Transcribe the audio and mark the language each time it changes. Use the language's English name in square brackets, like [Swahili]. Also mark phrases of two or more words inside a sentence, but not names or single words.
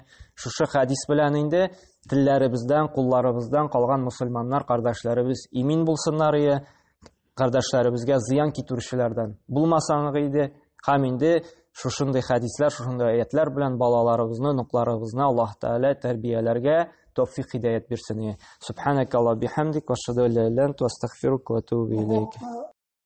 [Tatar] Шушы хадис белән инде телләребездән, кулларыбыздан калган мусульманнар кардәшләребез имин булсыннар ия. Кардәшләребезгә зыян китерүчеләрдән булмасаңыз иде. Һәм инде шушындый хадислар, шушындый аятлар белән балаларыбызны, нукларыбызны Аллаһ Тәгалә тәрбияләргә тәүфик хидаят бирсен. [Arabic] سبحانك وبحمدك وأشهد أن لا إله إلا أنت أستغفرك وأتوب إليك.